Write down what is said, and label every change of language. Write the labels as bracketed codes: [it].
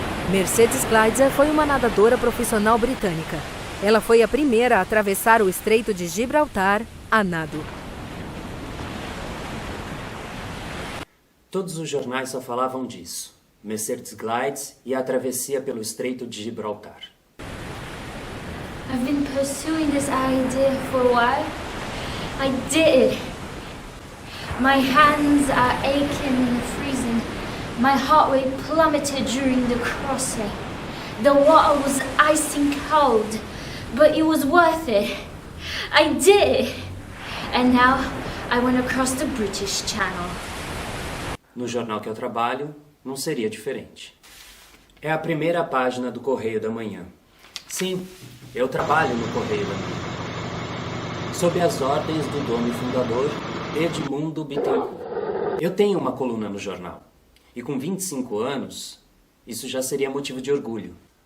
[pt] Mercedes Gleitzer foi uma nadadora profissional britânica. Ela foi a primeira a atravessar o Estreito de Gibraltar a nado. Todos os jornais só falavam disso. Mercedes Glides e a travessia pelo Estreito de Gibraltar. [en] I've been pursuing this idea for a while. I did it. My hands are aching and freezing. My heart rate plummeted during the crossing. The water was icing cold, but it was worth it. I did it. And now I went across the British Channel. [pt] No jornal que eu trabalho, não seria diferente. É a primeira página do Correio da Manhã. Sim, eu trabalho no Correio da Manhã. Sob as ordens do dono e fundador, Edmundo Bittencourt. Eu tenho uma coluna no jornal. E com 25 anos, isso já seria motivo de orgulho.